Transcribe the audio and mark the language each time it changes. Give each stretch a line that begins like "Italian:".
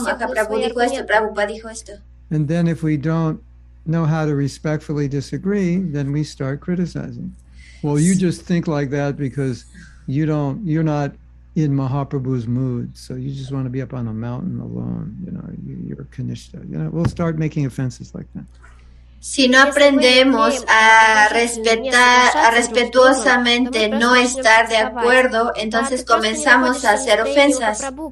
Spanish: Mahaprabhu dijo esto, Prabhupada dijo esto.
English: And then if we don't know how to respectfully disagree, then we start criticizing. Well, you just think like that because you're not in Mahaprabhu's mood, so you just want to be up on a mountain alone, you know, you're Kanishta. You know, we'll start making offenses like that.
Spanish: Si no aprendemos a respetar, a respetuosamente no estar de acuerdo, entonces comenzamos a hacer ofensas.